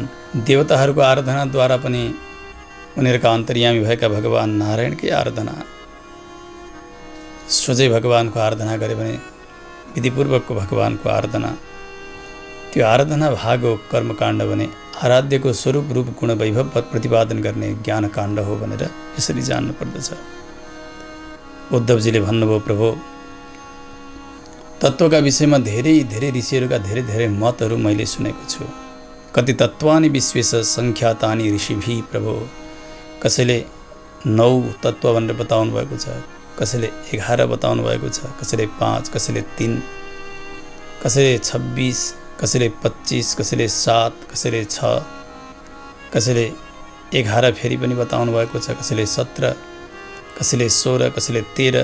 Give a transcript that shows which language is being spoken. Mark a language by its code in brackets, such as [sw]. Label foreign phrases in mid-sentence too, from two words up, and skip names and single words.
[ne] देवताहरूको आराधनाद्वारा पनि उनीहरूका अन्तर्यामी भएका भगवान नारायणकै आराधना सोझै भगवानको आराधना गरे भने विधिपूर्वकको भगवानको आराधना त्यो आराधना भाग हो कर्मकाण्ड भने आराध्यको स्वरूप रूप गुण वैभव प्रतिपादन गर्ने ज्ञानकाण्ड हो भनेर यसरी जान्नु पर्दछ। उद्धवजीले भन्नुभयो प्रभु तत्त्वका विषयमा धेरै धेरै ऋषिहरूका धेरै धेरै मतहरू मैले सुनेको छु। [sa] कति तत्त्वानि विश्वेश सङ्ख्यातानि ऋषिभि प्रभु। [ne] कसैले 9 तत्त्व भनेर बताउनु भएको छ, कसैले 11 बताउनु भएको छ, कसैले 5, कसैले 3, कसैले 26, कसैले 25, कसैले 7, कसैले 6, कसैले 11 फेरि पनि बताउनु भएको छ, कसैले 17, कसैले 16, कसैले 13।